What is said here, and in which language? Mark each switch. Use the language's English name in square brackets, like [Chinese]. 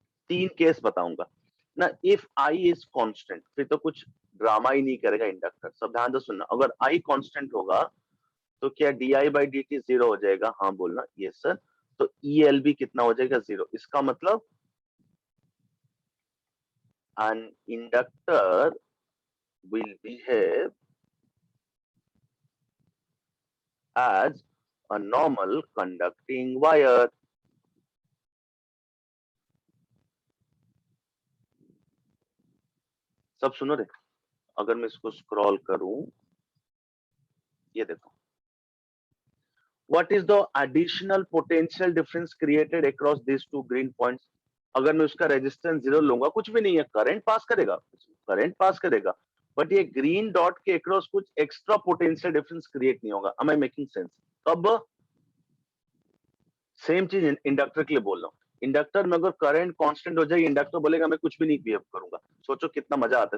[Hindi] 3 case बताऊंगा ना। [English] if I is constant, [Hindi] फिर तो कुछ ड्रामा ही नहीं करेगा इंडक्टर, सब ध्यान से सुनना। अगर आई कांस्टेंट होगा तो क्या DI by dt 0 हो जाएगा? हाँ बोलना, [English] Yes sir. [Hindi] तो EL भी कितना हो जाएगा? 0। इसका मतलब [English] an inductor will behave as a normal conducting wire. [Hindi] सब सुनो रे, अगर मैं इसको स्क्रॉल करूं, ये देखो, [English] what is the additional potential difference created across these two green points? [Hindi] अगर मैं उसका रेजिस्टेंस 0 लूंगा, कुछ भी नहीं है, करंट पास करेगा, बट ये ग्रीन डॉट के अक्रॉस कुछ एक्स्ट्रा पोटेंशियल डिफरेंस क्रिएट नहीं होगा. [English] am I making sense? [Hindi] कब? सेम चीज इंडक्टर के लिए बोल रहा हूँ. इंडक्टर में अगर करंट कांस्टेंट हो जाए, इंडक्टर बोलेगा मैं कुछ भी नहीं बिहेव करूंगा. सोचो कितना मजा आता है.